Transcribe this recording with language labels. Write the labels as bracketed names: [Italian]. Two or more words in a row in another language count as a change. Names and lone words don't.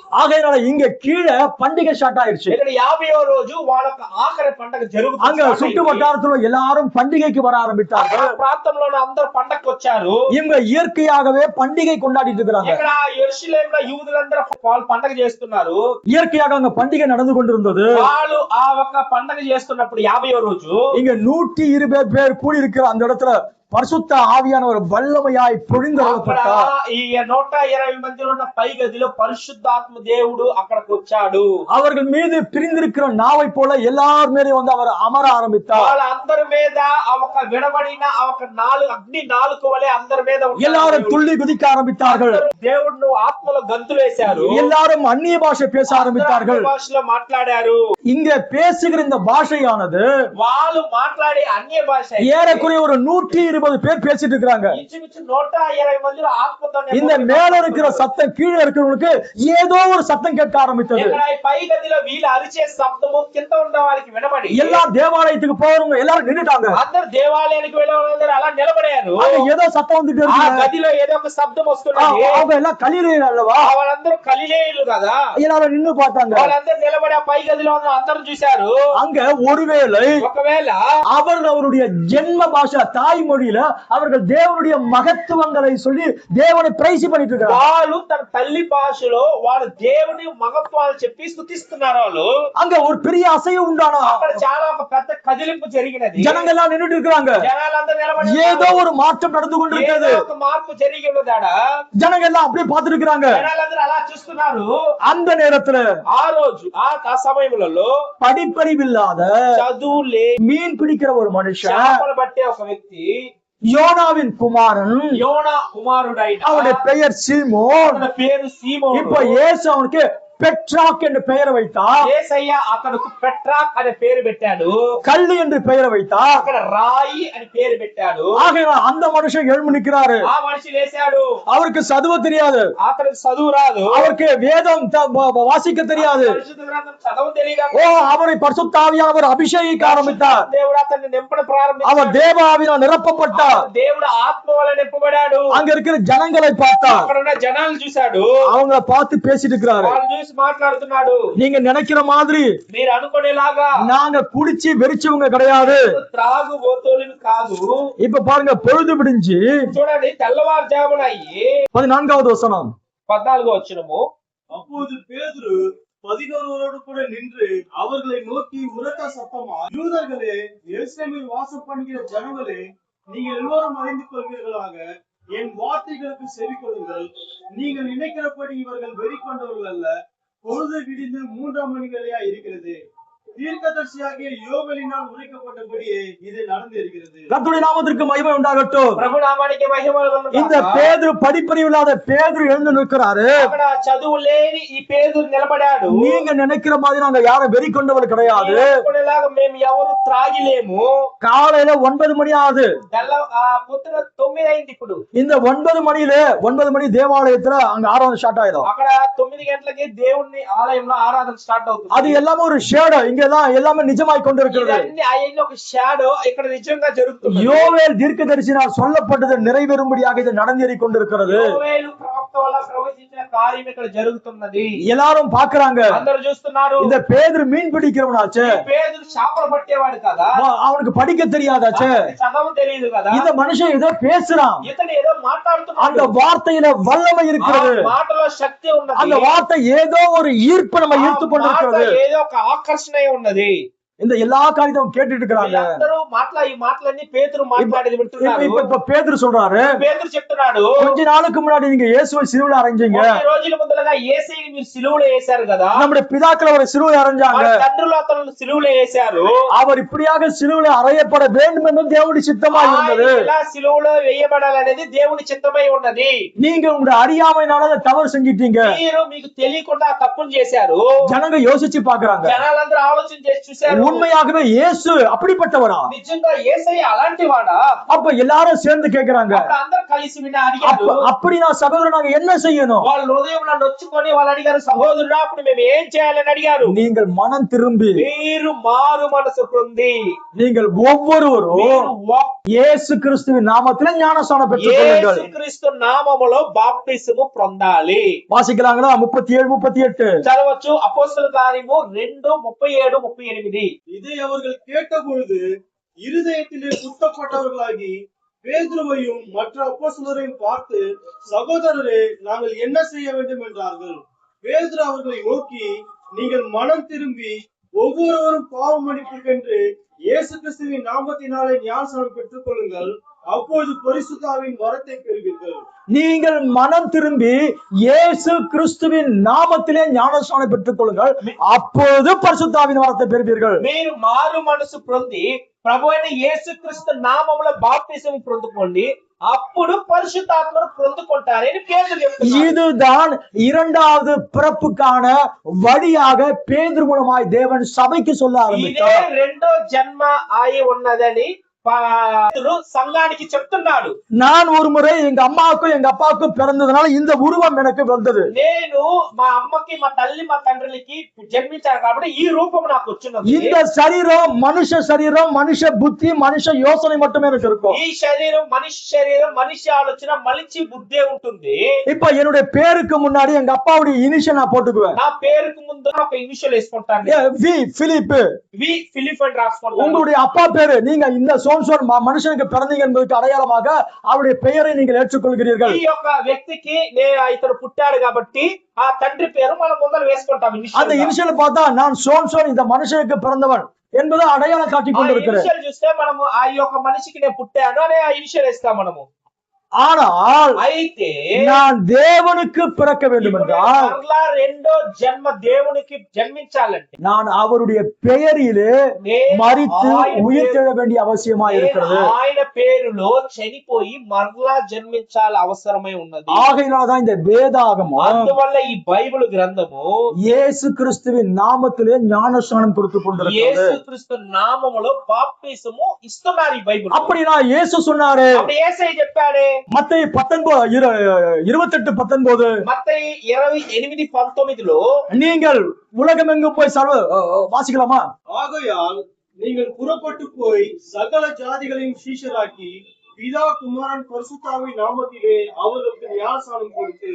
[Tamil] ஆகையினால இங்க கீழே பண்டிகை ஸ்டார்ட் ஆயிருச்சு. [Telugu] ఇక్కడ 50వ రోజు వాళ్ళకి ఆఖరి పండగ జరుగుతుంది. [Tamil] அங்க சுற்று வட்டாரத்துல எல்லாரும் பண்டிகைக்கு வர ஆரம்பித்தார்கள். [Telugu] ఆ ప్రాంతంలోని అందరూ పండగకి వచ్చారు. [Tamil] இவங்க இயற்கையாகவே பண்டிகை கொண்டாடிட்டு இருக்காங்க. [Telugu] ఇక్కడ యెరూషలేములో యూదులందరూ వాళ్ళు పండగ చేస్తున్నారు. [Tamil] இயற்கையாக அங்க பண்டிகை நடந்து கொண்டிருந்தது. [Telugu] వాళ్ళు ఆ ఒక్క పండగ చేస్తున్నప్పుడు 50వ రోజు [Tamil] இங்க 120 பேர் கூடி இருக்கிற அந்த இடத்துல பரிசுத்த ஆவியானவர் வல்லமையாய் பொழிந்தருளப்பட்டார். [Telugu] ఈ 120 మందిలో ఉన్న పై గదిలో పరిశుద్ధాత్మ దేవుడు అక్కడికి వచ్చాడు. [Tamil] அவர்கள் மீது பிரிந்திருக்கிற நாவை போல எல்லார் மேலேயும் வந்து அவர் அமர ஆரம்பித்தார். [Telugu] వాళ్ళందరి మీద ఒక విడబడిన ఒక అగ్ని నాలుక వలె అందరి మీద [Tamil] எல்லாரும் துள்ளி குதிக்க ஆரம்பித்தார்கள். [Telugu] దేవుడు ఆత్మలో గంతులు వేశారు. [Tamil] எல்லாரும் அந்நிய பாஷை பேச ஆரம்பித்தார்கள். [Telugu] భాషలో మాట్లాడారు. [Tamil] இங்க பேசுகிற இந்த பாஷையானது [Telugu] వాళ్ళు మాట్లాడే అన్య భాష [Tamil] ஏறக்குறைய ஒரு 120 பேர் பேசிட்டு இருக்காங்க. [Telugu] 120 మందిలో ఆత్మతో [Tamil] இந்த மேல இருக்கிற சத்தம் கீழே இருக்கிறவங்களுக்கு ஏதோ ஒரு சத்தம் கேட்க ஆரம்பித்தது. [Telugu] ఇక్కడ పై గదిలో వీళ్ళు అరిచే శబ్దము కింద ఉన్న వాళ్ళకి వినబడి [Tamil] எல்லா தேவாலயத்துக்கு போறவங்க எல்லாரும் நின்னுட்டாங்க. [Telugu] అందరూ దేవాలయానికి వెళ్ళేవాళ్ళందరూ అలా నిలబడారు. [Tamil] அங்க ஏதோ சத்தம் வந்துட்டு [Telugu] ఆ [Tamil] இருக்கு. [Telugu] గదిలో ఏదో ఒక శబ్దం వస్తున్నది. [Tamil] அவங்க எல்லாம் கலிலேயர் அல்லவா? [Telugu] వాళ్ళందరూ గలిలేయులు కదా. [Tamil] எல்லாரும் நின்னு பார்த்தாங்க. [Telugu] వాళ్ళందరూ నిలబడి ఆ పై గదిలో అందరూ చూశారు. [Tamil] அங்க ஒருவேளை [Telugu] ఒకవేళ [Tamil] அவருடைய ஜென்ம பாஷா தாய்மொழியில அவர்கள் தேவனுடைய மகத்துவங்களை சொல்லி தேவனை பிரைஸ் பண்ணிட்டு இருக்காங்க. [Telugu] వాళ్ళు తన తల్లి భాషలో వాళ్ళు దేవుని మహత్వాలు చెప్పి స్తుతిస్తున్నారు. వాళ్ళు [Tamil] அங்க ஒரு பெரிய அசைவு உண்டானா. [Telugu] అక్కడ చాలా ఒక పెద్ద కదిలింపు జరిగినది. [Tamil] ஜனங்க எல்லாம் நின்னுட்டு இருக்காங்க. [Telugu] జనాలందరూ నిలబడి [Tamil] ஏதோ ஒரு மாற்றம் நடந்து கொண்டிருக்கிறது. [Telugu] ఏదో ఒక మార్పు జరిగి ఉన్నదాడ. [Tamil] ஜனங்க எல்லாம் அப்படியே பார்த்துட்டு இருக்காங்க. [Telugu] జనాలందరూ అలా చూస్తున్నారు. [Tamil] அந்த நேரத்துல [Telugu] ఆ రోజు ఆ సమయంలో [Tamil] படிப்பறிவில்லாத [Telugu] చదువులే [Tamil] மீன் பிடிக்கிற ஒரு மனுஷன், [Telugu] చేపలు పట్టే ఒక వ్యక్తి, [Tamil] யோனாவின் குமாரன், [Telugu] యోనా కుమారుడైన [Tamil] அவனுடைய பெயர் சீமோன். [Telugu] అతని పేరు సీమోను. [Tamil] இப்ப இயேசு அவனுக்கு பெட்ராக் என்று பெயரை வைத்தார். [Telugu] యేసయ్య అతనికి పెట్రాక్ అనే పేరు పెట్టాడు. [Tamil] கல்லு என்று பெயரை வைத்தார். [Telugu] అక్కడ రాయి అని పేరు పెట్టాడు. [Tamil] ஆகையால் அந்த மனுஷன் எழும்பி நிற்கிறாரு. [Telugu] ఆ మనిషి లేచాడు. [Tamil] அவருக்கு சதுவ தெரியாது. [Telugu] అతనికి చదువు రాదు. [Tamil] அவருக்கு வேதம் வாசிக்க தெரியாது. [Telugu] పరిశుద్ధ గ్రంథం చదవడం తెలియదు. [Tamil] அவரை பரிசுத்த ஆவியானவர் அபிஷேகிக்க ஆரம்பித்தார். [Telugu] దేవుడు అతన్ని నింపడం ప్రారంభించాడు. [Tamil] அவர் தேவ ஆவியால் நிரப்பப்பட்டார். [Telugu] దేవుడు ఆత్మ వల్ల నింపబడాడు. [Tamil] அங்க இருக்கிற ஜனங்களை பார்த்தார். [Telugu] అక్కడ ఉన్న జనాలు చూశాడు. [Tamil] அவங்கள பார்த்து பேசிட்டு இருக்கிறாரு. [Telugu] వాళ్ళు చూసి మాట్లాడుతున్నాడు. [Tamil] நீங்க நினைக்கிற மாதிரி [Telugu] మీరు అనుకునేలాగా [Tamil] நாங்க குடிச்சு வெறிச்சவங்க கிடையாது. [Telugu] త్రాగు బోతోలిని కాదు. [Tamil] இப்ப பாருங்க, பொழுது விடிஞ்சு [Telugu] చూడండి, తెల్లవారుజామున అయ్యి [Tamil] 14வது வசனம். [Telugu] 14వ వచనము. [Tamil] அப்போது பேதுரு 11 கூட நின்று அவர்களை நோக்கி உரத்த சத்தமா, யூதர்களே, எருசலேமில் வாசம் பண்ணுகிற ஜனங்களே, நீங்கள் எல்லோரும் அறிந்து கொள்வீர்களாக, என் வார்த்தைகளுக்கு செவி கொடுங்கள். நீங்கள் நினைக்கிறபடி இவர்கள் வெறி கொண்டவர்கள் அல்ல. பொழுது விடிந்து 3ஆம் மணிகளா இருக்கிறது. தீர்க்கதரிசியாகிய யோவேலினால் உரைக்கப்பட்டபடியே இது நடந்திருக்கிறது. கர்த்தருடைய நாமத்திற்கு மகிமை உண்டாகட்டும். [Telugu] ప్రభు నామానికి మహిమ కలుగును గాక. [Tamil] இந்த பேதுரு, படிப்பறிவு இல்லாத பேதுரு எழுந்து நிற்கிறாரு. [Telugu] అక్కడ చదువు లేని ఈ పేతురు నిలబడాడు. [Tamil] நீங்க நினைக்கிற மாதிரி நாங்க யாரும் வெறி கொண்டவர் கிடையாது. [Telugu] అనుకునేలాగా మేము ఎవరు త్రాగిలేము. [Tamil] காலையில 9 மணி ஆகுது. [Telugu] పొద్దున 9 అయింది. ఇప్పుడు [Tamil] இந்த 9 மணி தேவாலயத்துல அங்க ஆராதனை ஸ்டார்ட் ஆயிடும். [Telugu] అక్కడ 9 గంటలకి దేవుని ఆలయంలో ఆరాధన స్టార్ట్ అవుతుంది. [Tamil] அது எல்லாமே ஒரு ஷேடோ. இங்கதான் எல்லாமே நிஜமாய் கொண்டிருக்கிறது. [Telugu] ఇవన్నీ అయ్యింది ఒక షాడో. ఇక్కడ నిజంగా జరుగుతుంది. [Tamil] யோவேல் தீர்க்கதரிசினால் சொல்லப்பட்டது நிறைவேறும்படியாக இது நடந்தேறிக் கொண்டிருக்கிறது. [Telugu] యోవేలు ప్రవక్త వల్ల ప్రవచించిన కార్యం ఇక్కడ జరుగుతున్నది. [Tamil] எல்லாரும் பாக்குறாங்க. [Telugu] అందరూ చూస్తున్నారు. [Tamil] இந்த பேதுரு மீன் பிடிக்கிறவனாச்சே, [Telugu] పేతురు చేపలు పట్టేవాడు కదా, [Tamil] அவனுக்கு படிக்க தெரியாதாச்சே, [Telugu] చదవం తెలియదు కదా, [Tamil] இந்த మనిషి ஏதோ பேசுறான். [Telugu] ఇతను ఏదో మాట్లాడుతున్నాడు. [Tamil] அந்த வார்த்தையில வல்லமை இருக்கிறது. [Telugu] మాటలో శక్తి ఉన్నది. [Tamil] அந்த వార్த்தை ஏதோ ஒரு ஈர்ப்பு நம்ம ஈர்த்து கொண்டிருக்கிறது. [Telugu] ఏదో ఒక ఆకర్షణ ఉన్నది. [Tamil] இந்த எல்லா காரியத்தையும் கேட்டுட்டு இருக்காங்க. [Telugu] అందరూ ఈ మాటలన్నీ పేతురు మాట్లాడేది వింటున్నారు. [Tamil] இப்ப பேதுரு சொல்றாரு, [Telugu] పేతురు చెప్తున్నాడు, [Tamil] கொஞ்ச நாளுக்கு முன்னாடி நீங்க இயேசுவை சிலுவையில அறைஞ்சீங்க. [Telugu] కొన్ని రోజుల ముందరగా యేసుని మీరు సిలువలో వేశారు కదా. [Tamil] நம்முடைய பிதாக்கள் அவரை சிலுவையில அறைஞ்சாங்க. [Telugu] మన తండ్రులు అతను సిలువలో వేశారు. [Tamil] அவர் இப்படியாக சிலுவையில அறையப்பட வேண்டும் என்று தேவனுடைய சித்தமாய் இருந்தது. [Telugu] ఇలా సిలువలో వేయబడాలనేది దేవుని చిత్తమై ఉన్నది. [Tamil] நீங்க உங்க அறியாமையினால தவறு செஞ்சிட்டீங்க. [Telugu] మీరు మీకు తెలియకుండా తప్పులు చేశారు. [Tamil] ஜனங்க யோசிச்சு பாக்குறாங்க. [Telugu] జనాలందరూ ఆలోచన చేసి చూశారు. [Tamil] உண்மையாகவே இயேசு அப்படிப்பட்டவரா? [Telugu] నిజంగా యేసయ్య అలాంటి వాడా? [Tamil] அப்ப எல்லாரும் சேர்ந்து கேக்குறாங்க, [Telugu] అప్పుడు అందరూ కలిసి విని అడిగారు. [Tamil] அப்படின்னா சகோதரன் நாங்க என்ன செய்யணும்? [Telugu] వాళ్ళ హృదయంలో నొచ్చుకొని వాళ్ళు అడిగారు, సహోదరుడా అప్పుడు మేము ఏం చేయాలని అడిగారు. [Tamil] நீங்கள் மனம் திரும்பி [Telugu] మీరు మారు మనసు పొంది [Tamil] நீங்கள் ஒவ்வொருவரும் இயேசு கிறிஸ்துவின் நாமத்திலே ஞானஸ்நானம் பெற்றுக் கொள்ளுங்கள். [Telugu] యేసుక్రీస్తు నామములో బాప్తిసము పొందాలి. [Tamil] வாசிக்கலாங்களா? 37, 38 [Telugu] చదవచ్చు. అపోస్తలుల కార్యము 2:37-38. [Tamil] இதை அவர்கள் கேட்டபொழுது இருதயத்திலே குத்தப்பட்டவர்களாகி பேதுருவையும் மற்ற அப்போஸ்தலரையும் பார்த்து, சகோதரரே, நாங்கள் என்ன செய்ய வேண்டும் என்றார்கள். பேதுரு அவர்களை நோக்கி, நீங்கள் மனம் திரும்பி ஒவ்வொருவரும் பாவ மன்னிப்புக்கென்று இயேசு கிறிஸ்துவின் நாமத்தினாலே ஞானஸ்நானம் பெற்றுக் கொள்ளுங்கள், அப்பொழுது பரிசுத்தாவின் வரத்தை பெறுவீர்கள். நீங்கள் மனம் திரும்பி இயேசு கிறிஸ்துவின் நாமத்திலே ஞானஸ்நானம் பெற்றுக் கொள்ளுங்கள், அப்போது பரிசுத்தாவின் வரத்தை பெறுவீர்கள். [Telugu] మీరు మారు మనసు పొంది ప్రభు అయిన యేసుక్రీస్తు నామములో బాప్తిసము పొందుకోండి, అప్పుడు పరిశుద్ధాత్మను పొందుకుంటారని పేతురు చెప్తున్నాడు. [Tamil] இதுதான் இரண்டாவது பிறப்புக்கான வழியாக பேதுரு மூலமாய் தேவன் சபைக்கு சொல்ல [Telugu] ఇదే [Tamil] ஆரம்பித்தார். [Telugu] రెండో జన్మ అయి ఉన్నదని పేతురు సంఘానికి చెప్తున్నాడు. [Tamil] நான் ஒரு முறை எங்க அம்மாவுக்கும் எங்க அப்பாவுக்கும் பிறந்ததுனால இந்த உருவம் எனக்கு வந்தது. [Telugu] నేను మా అమ్మకి మా తల్లి మా తండ్రులకి జన్మించాను కాబట్టి ఈ రూపం నాకు వచ్చినది. [Tamil] இந்த சரீரம் மனுஷ புத்தி மனுஷ யோசனை மட்டுமே எனக்கு இருக்கும். [Telugu] ఈ శరీరం మనిషి ఆలోచన మనిషి బుద్ధే ఉంటుంది. [Tamil] இப்ப என்னுடைய பேருக்கு முன்னாடி எங்க அப்பாவுடைய இனிஷியல் நான் போட்டுக்குவேன். [Telugu] నా పేరుకు ముందు ఒక ఇనిషియల్ వేసుకుంటాను. [Tamil] வி பிலிப். [Telugu] వి ఫిలిప్ అని రాసుకుంటాను. [Tamil] உங்களுடைய அப்பா பேரு, நீங்க இந்த சோன்சோன் மனுஷனுக்கு பிறந்தீங்க என்பதற்கு அடையாளமாக அவருடைய பெயரை நீங்கள் ஏற்றுக்கொள்கிறீர்கள். [Telugu] ఈ యొక్క వ్యక్తికి ఇతడు పుట్టాడు కాబట్టి ఆ తండ్రి పేరు మనం ముందర వేసుకుంటాం. [Tamil] அந்த ఇనిషియల్ பார்த்தா நான் சோன்சோன் இந்த மனுஷனுக்கு பிறந்தவன் என்பதை அடையாளம் காட்டிக் கொண்டிருக்கிறேன். [Telugu] ఇనిషియల్ చూస్తే మనము ఆ యొక్క మనిషికి నేను పుట్టాను అనే ఆ ఇనిషియల్ వేస్తాం మనము. [Tamil] ஆனால் [Telugu] అయితే [Tamil] நான் தேவனுக்கு பிறக்க வேண்டும் என்றால் [Telugu] మరలా రెండో జన్మ దేవునికి జన్మించాలంటే [Tamil] நான் அவருடைய பெயரிலே மரித்து உயிர்த்தெழ வேண்டிய அவசியமா இருக்கிறது. [Telugu] ఆయన పేరులో చనిపోయి మరలా జన్మించాలి అవసరమై ఉన్నది. [Tamil] ஆகையினால்தான் இந்த வேதாகமம் [Telugu] అందువల్ల ఈ బైబిల్ గ్రంథము [Tamil] இயேசு கிறிஸ்துவின் நாமத்திலே ஞானஸ்நானம் கொடுத்துக் கொண்டிருக்கிறது. [Telugu] యేసుక్రీస్తు నామములో బాప్తిసము ఇస్తున్నారు ఈ బైబిల్. [Tamil] அப்படினா இயேசு சொன்னாரு, [Telugu] అప్పుడు యేసయ్య చెప్పాడే [Tamil] மத்தேயு 28:19 [Telugu] మత్తయి 28:19లో [Tamil] நீங்கள் உலகமெங்கும் போய் வாசிக்கலாமா? ஆகையால் நீங்கள் புறப்பட்டு போய் சகல ஜாதிகளையும் சீஷராக்கி பிதா குமாரன் பரிசுத்தாவின் நாமத்திலே அவர்களுக்கு ஞானஸ்நானம் கொடுத்து.